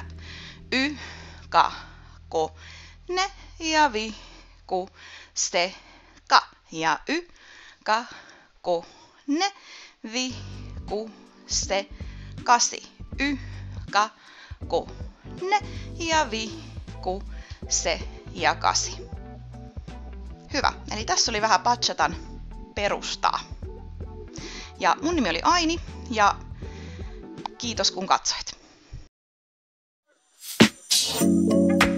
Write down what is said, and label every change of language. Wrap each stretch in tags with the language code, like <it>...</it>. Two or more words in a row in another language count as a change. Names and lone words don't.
<fi>Ka, ko, ne ja vi, ku, ste, ka. Ja ka, ko, ne, vi, ku, ste, kasi. Ka, ko, ne ja vi, ku, se ja kasi. Hyvä. Eli tässä oli vähän bachatan perustaa. Ja mun nimi oli Aini ja kiitos kun katsoit.</fi>